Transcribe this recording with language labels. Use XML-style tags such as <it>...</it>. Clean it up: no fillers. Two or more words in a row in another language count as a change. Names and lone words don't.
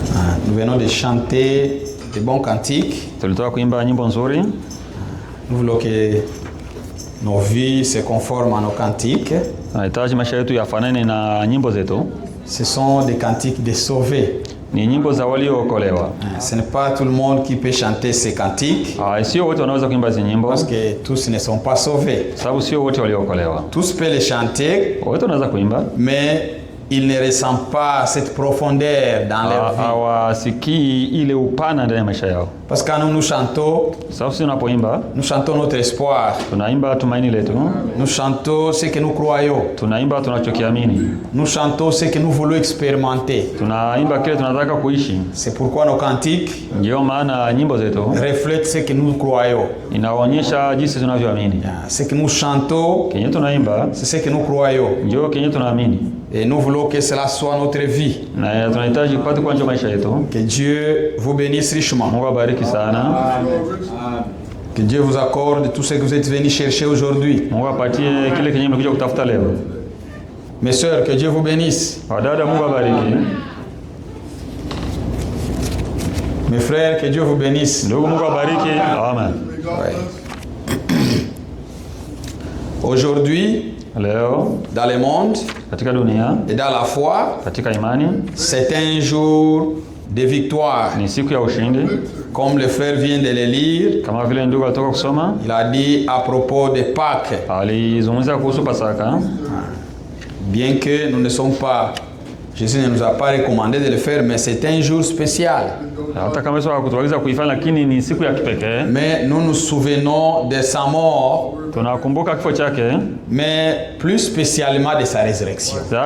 <fr>Nous venons de chanter de bons cantiques.</fr> <sw>Tulitoka kuimba nyimbo nzuri.</sw> <fr>Nous voulons que nos vies se conforment à nos cantiques.</fr> <sw>Tunahitaji maisha yetu yafanane na nyimbo zetu.</sw> <fr>Ce sont des cantiques de sauvés.</fr> <sw>Ni nyimbo za waliookolewa.</sw> <fr>Ce n'est pas tout le monde qui peut chanter ces cantiques.</fr> <sw>Sio wote wanaweza kuimba hizo nyimbo.</sw> <fr>Parce que tous ne sont pas sauvés.</fr> <sw>Sababu sio wote waliookolewa.</sw> <fr>Tous peuvent les chanter.</fr> <sw>Wote wanaweza kuimba.</sw> <fr>Mais ils ne ressentent pas cette profondeur dans leur vie.</fr> <sw>Hawasikii ile upana ndani ya maisha yao.</sw> <fr>Parce que quand nous chantons, nous chantons notre espoir.</fr> <sw>Tunaimba tumaini letu.</sw> <fr>Nous chantons ce que nous croyons.</fr> <sw>Tunaimba tunachokiamini.</sw> <fr>Nous chantons ce que nous voulons expérimenter.</fr> <sw>Tunaimba kile tunataka kuishi.</sw> <fr>C'est pourquoi nos cantiques</fr> <sw>ndio maana nyimbo zetu</sw> <fr>reflètent ce que nous croyons.</fr> <sw>Inaonyesha jinsi tunavyoamini.</sw> <fr>Ce que nous chantons,</fr> <sw>kenye tunaimba,</sw> <fr>c'est ce que nous croyons.</fr> <sw>Ndio kenye tunaamini.</sw> <fr>Et nous voulons que cela soit notre vie.</fr> <sw>Na tunahitaji kupata kwa maisha yetu.</sw> <fr>Que Dieu vous bénisse richement.</fr> <sw>Mungu abariki sana.</sw> <fr>Que Dieu vous accorde tout ce que vous êtes venus chercher aujourd'hui.</fr> <sw>Mungu apatie kile kenye mlikuja kutafuta leo.</sw> <fr>Mes sœurs, que Dieu vous bénisse.</fr> <sw>Wadada, Mungu abariki.</sw> <fr>Mes frères, que Dieu vous bénisse.</fr> <sw>Ndugu, Mungu abariki. Amen.</sw> <fr>Aujourd'hui,</fr> <sw>leo,</sw> <fr>dans le monde</fr> <sw>katika dunia,</sw> <fr>et dans la foi,</fr> <sw>katika imani,</sw> <fr>c'est un jour de victoire.</fr> <sw>Ni siku ya ushindi.</sw> <fr>Comme le frère vient de le lire,</fr> <sw>kama vile ndugu atoka kusoma,</sw> <fr>il a dit à propos de Pâques.</fr> <sw>Alizungumzia kuhusu Pasaka.</sw> <fr>Bien que nous ne sommes pas, Jésus ne nous a pas recommandé de le faire, mais c'est un jour spécial. Mais nous nous souvenons de sa mort, mais plus spécialement de sa résurrection.</fr>